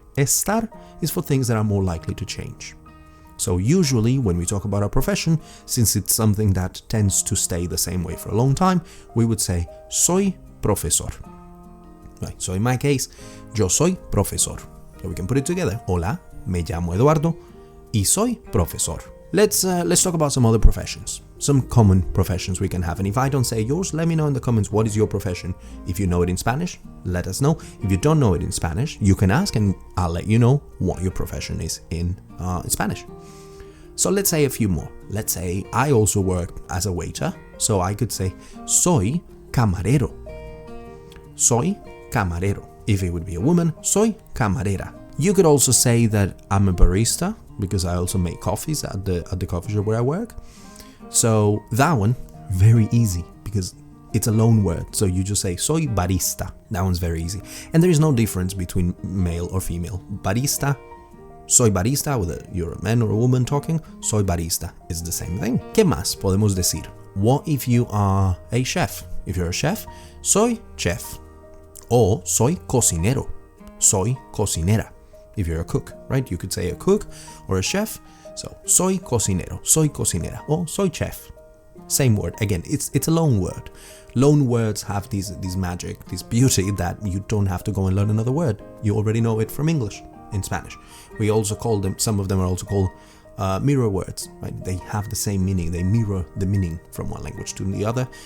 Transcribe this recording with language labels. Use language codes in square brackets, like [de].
[en] Estar is for things that are more likely to change. So usually when we talk about our profession, since it's something that tends to stay the same way for a long time, we would say [es] soy profesor. [en] Right, so in my case, [es] yo soy profesor. [en] So we can put it together. [es] Hola, me llamo Eduardo y soy profesor. [en] Let's talk about some other professions. Some common professions we can have. And if I don't say yours, let me know in the comments what is your profession. If you know it in Spanish, let us know. If you don't know it in Spanish, you can ask and I'll let you know what your profession is in Spanish. So let's say a few more. Let's say I also work as a waiter. So I could say [es] soy camarero. Soy camarero. [en] If it would be a woman, [es] soy camarera. [en] You could also say that I'm a barista because I also make coffees at the coffee shop where I work. So that one, very easy because it's a loan word. So you just say [es] soy barista. [en] That one's very easy. And there is no difference between male or female. Barista, [es] soy barista, [en] whether you're a man or a woman talking, soy barista is the same thing. [es] ¿Qué más podemos decir? [en] What if you are a chef? If you're a chef, [es] soy chef. [en] Or [es] soy cocinero. Soy cocinera. [en] If you're a cook, right? You could say a cook or a chef. [es] So, soy cocinero, soy cocinera, [en] or [es] soy chef. [en] Same word. Again, it's a loan word. Loan words have this magic, this beauty that you don't have to go and learn another word. You already know it from English in Spanish. We also call them, some of them are also called mirror words, right? They have the same meaning. They mirror the meaning from one language to the other.